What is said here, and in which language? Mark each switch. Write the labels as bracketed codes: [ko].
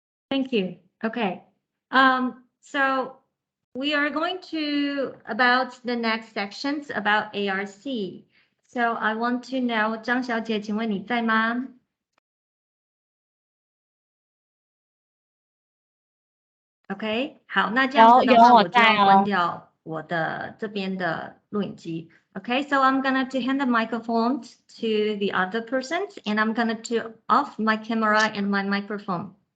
[en] Thank you. Okay. So we are going to about the next sections about ARC. So I want to know, 张小姐， [zh] 请问你在吗？ OK， 好，那这样子的话，我就要关掉我的这边的录影机。 [en] Okay, so I'm gonna to hand the microphone to the other person, and I'm gonna to off my camera and my microphone.